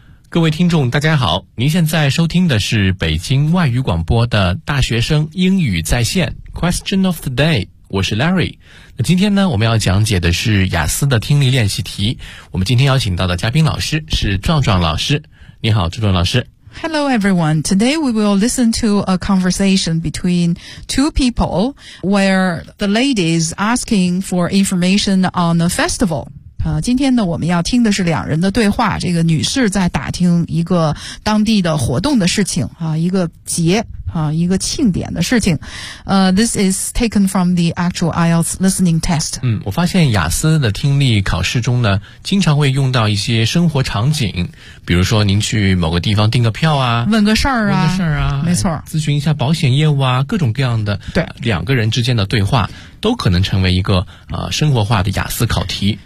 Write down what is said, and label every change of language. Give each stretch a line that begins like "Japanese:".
Chinese: 各位听众大家好，您现在收听的是北京外语广播的大学生英语在线 Question of the Day， 我是 Larry。那今天呢，我们要讲解的是雅思的听力练习题。我们今天邀请到的嘉宾老师是壮壮老师。你好，壮壮老师。
English: Hello everyone. Today we will listen to a conversation between two people where the lady is asking for information on a festival.
Chinese: 今天呢我们要听的是两人的对话，这个女士在打听一个当地的活动的事情啊，一个节啊，一个庆典的事情。
English: This is taken from the actual IELTS listening test.
Chinese: 嗯，我发现雅思的听力考试中呢经常会用到一些生活场景，比如说您去某个地方订个票啊，问个事儿啊，没错，咨询一下保险业务啊，各种各样的，对，两个人之间的对话都可能成为一个生活化的雅思考题。